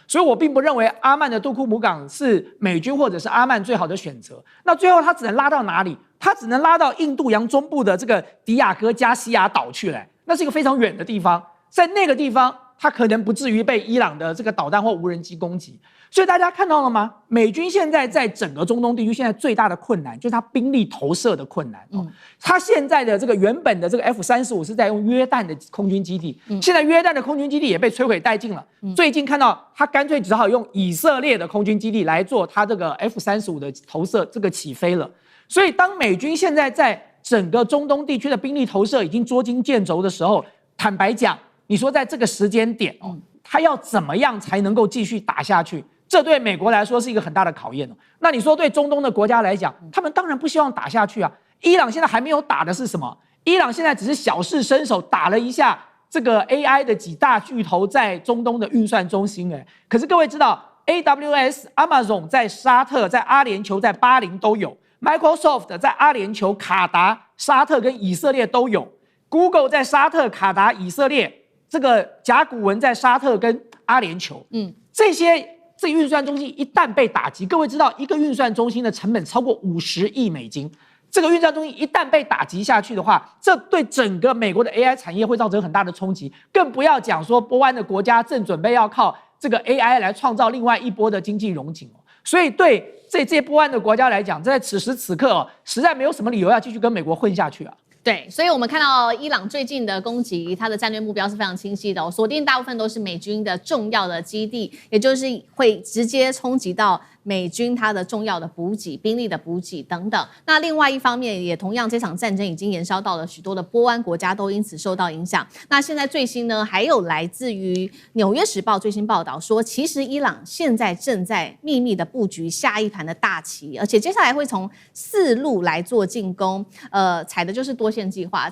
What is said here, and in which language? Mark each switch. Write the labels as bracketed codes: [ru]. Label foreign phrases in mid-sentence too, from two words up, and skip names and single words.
[zh] 所以我並不認為阿曼的杜庫姆港是美軍或者是阿曼最好的選擇。那最後他只能拉到哪裡？他只能拉到印度洋中部的這個迪亞哥加西亞島去了，那是一個非常遠的地方，在那個地方他可能不至於被伊朗的這個導彈或無人機攻擊。所以大家看到了嗎？美軍現在在整個中東地區現在最大的困難就是它兵力投射的困難它現在的這個原本的這個 F-35是在用約旦的空軍基地現在約旦的空軍基地也被摧毀殆盡了最近看到他乾脆只好用以色列的空軍基地來做他這個 F-35的投射這個起飛了。所以當美軍現在在整個中東地區的兵力投射已經捉襟見肘的時候，坦白講，你說在這個時間點他要怎麼樣才能夠繼續打下去？這對美國來說是一個很大的考驗那你說對中東的國家來講，他們當然不希望打下去伊朗現在還沒有打的是什麼？伊朗現在只是小試身手，打了一下這個 AI 的幾大巨頭在中東的運算中心可是各位知道 AWS、Amazon 在沙特、在阿聯酋、在巴林都有 ，Microsoft 在阿聯酋、卡達、沙特跟以色列都有 ，Google 在沙特、卡達、以色列，這個甲骨文在沙特跟阿聯酋，這些運算中心一旦被打擊，各位知道一個運算中心的成本超過50億美金，這個運算中心一旦被打擊下去的話，這對整個美國的 AI 產業會造成很大的衝擊，更不要講說波灣的國家正準備要靠這個 AI 來創造另外一波的經濟榮景。所以對這些波灣的國家來講，在此時此刻實在沒有什麼理由要繼續跟美國混下去啊。對，所以我們看到伊朗最近的攻擊，它的戰略目標是非常清晰的，鎖定大部分都是美軍的重要的基地，也就是會直接衝擊到美軍它的重要的補給、兵力的補給等等。那另外一方面，也同樣這場戰爭已經延燒到了許多的波灣國家，都因此受到影響。那現在最新呢，還有來自於《紐約時報》最新報道說，其實伊朗現在正在秘密的布局下一盤的大棋，而且接下來會從4路來做進攻，採的就是多線計劃。